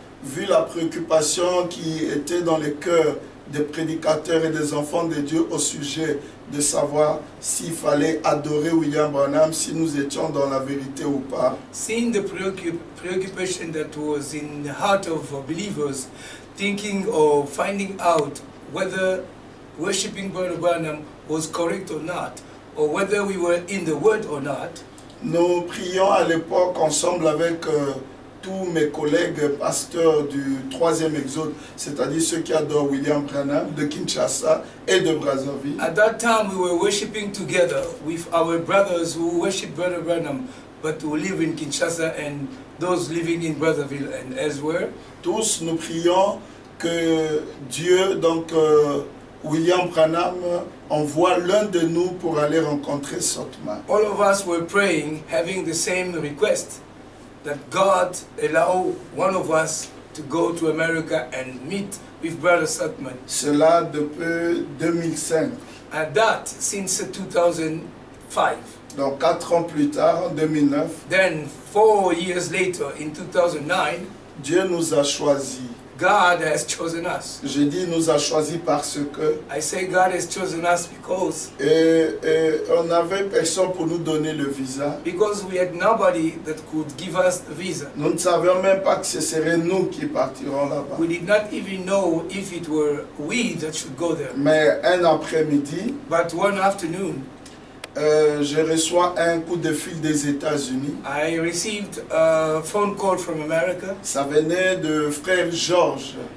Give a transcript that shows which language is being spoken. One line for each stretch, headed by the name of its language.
French: Vu la préoccupation qui était dans les cœurs des prédicateurs et des enfants de Dieu au sujet de savoir s'il fallait adorer William Branham, si nous étions dans la vérité ou pas.
English: Seeing the preoccupation that was in the heart of believers, thinking or finding out whether worshiping Brother Branham was correct or not, or whether we were in the Word or not,
French: nous prions à l'époque ensemble avec tous mes collègues pasteurs du 3e exode, c'est-à-dire ceux qui adorent William Branham de Kinshasa et de Brazzaville.
English: At that time we were worshiping together with our brothers who worship Brother Branham, but who live in Kinshasa and those living in Brazzaville and elsewhere.
French: Tous nous prions que Dieu, donc William Branham, envoie l'un de nous pour aller rencontrer Sotman.
English: All of us were praying, having the same request, that God allow one of us to go to America and meet with Brother Sotman.
French: Cela depuis 2005.
English: And that since 2005.
French: Donc 4 ans plus tard, en 2009,
English: Then 4 years later, in 2009,
French: Dieu nous a choisis.
English: God has chosen us.
French: Je dis nous a choisis parce que
English: I say God has chosen us because
French: on n'avait personne pour nous donner le visa.
English: we had nobody that could give us the visa.
French: Nous ne savions même pas que ce serait nous qui partirons là-bas.
English: We did not even know if it were we that should go there.
French: Mais un après-midi,
English: But one afternoon,
French: je reçois un coup de fil des États-Unis.
English: I received a phone call from America.
French: Ça venait de frère George.